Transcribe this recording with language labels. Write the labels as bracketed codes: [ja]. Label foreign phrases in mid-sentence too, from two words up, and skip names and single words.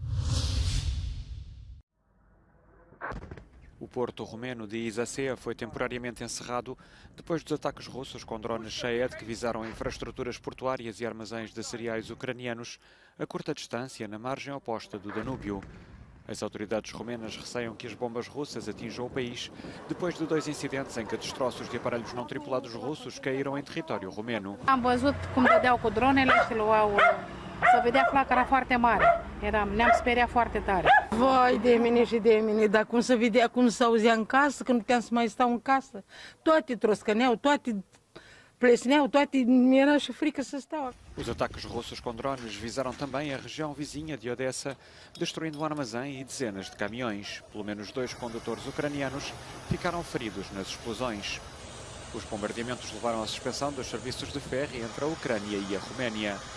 [pt] O porto romeno de Isacea foi temporariamente encerrado depois dos ataques russos com drones Shahed que visaram infraestruturas portuárias e armazéns de cereais ucranianos a curta distância na margem oposta do Danúbio. As autoridades romenas receiam que as bombas russas atinjam o país depois de 2 incidentes em que destroços de aparelhos não tripulados russos caíram em território romeno. [ro] Am văzut cum dădeau cu dronele și luau. Se vedea flacăra foarte mare. Ne-am speriat foarte tare. Vai de mine și de mine, dar cum se vedea, cum se auzea în casă, că nu puteam să mai stau în casă. Toate troscăneau, toate plesneau, toate, era și frică să stau. [pt] Os ataques russos com drones visaram também a região vizinha de Odessa, destruindo um armazém e dezenas de caminhões. Pelo menos 2 condutores ucranianos ficaram feridos nas explosões. Os bombardeamentos levaram à suspensão dos serviços de ferry entre a Ucrânia e a Roménia.